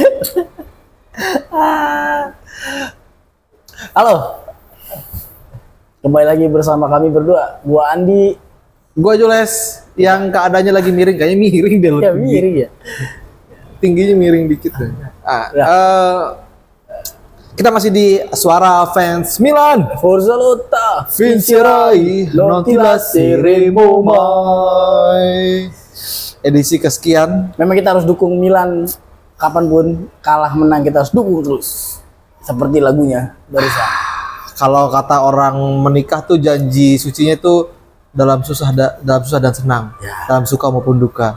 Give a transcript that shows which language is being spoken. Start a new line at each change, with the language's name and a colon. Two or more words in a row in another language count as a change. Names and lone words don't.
Indonesian: Halo. Kembali lagi bersama kami berdua. Gua Andi. Gue Jules yang keadaannya lagi miring, kayaknya miring deh lo. Ya miring ya. Tingginya miring dikit deh. Kita masih di Suara Fans Milan.
Italian: Forza Lotta. Vincerai, non ti lasceremo mai.
Indonesian: Edisi kesekian. Memang kita harus dukung Milan. Kapanpun kalah menang kita harus dukung terus. Seperti lagunya barusan. Kalau kata orang menikah tuh janji sucinya tuh dalam susah dan senang, Ya. dalam suka maupun duka.